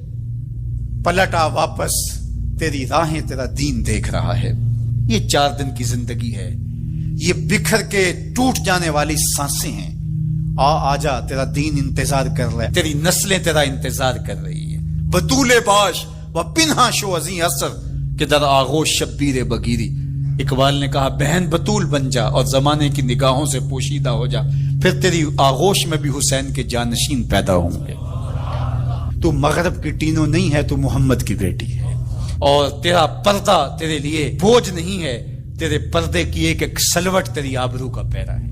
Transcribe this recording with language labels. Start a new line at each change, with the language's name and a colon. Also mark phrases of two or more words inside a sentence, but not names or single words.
Urdu: پلٹا واپس، تیری راہیں تیرا دین دیکھ رہا ہے۔ یہ 4 دن کی زندگی ہے، یہ بکھر کے ٹوٹ جانے والی سانسیں ہیں۔ آ جا، تیرا دین انتظار کر رہا ہے، تیری نسلیں تیرا انتظار کر رہی ہیں۔
Persian: بطول باش و پنہا شو ازیں اثر کہ در آغوش شبیر بگیری۔
Urdu: اقبال نے کہا بہن بطول بن جا اور زمانے کی نگاہوں سے پوشیدہ ہو جا، پھر تیری آغوش میں بھی حسین کے جانشین پیدا ہوں گے۔ تو مغرب کی ٹینوں نہیں ہے، تو محمد کی بیٹی ہے، اور تیرا پردہ تیرے لیے بوجھ نہیں ہے، تیرے پردے کی ایک ایک سلوٹ تیری آبرو کا پیرا ہے۔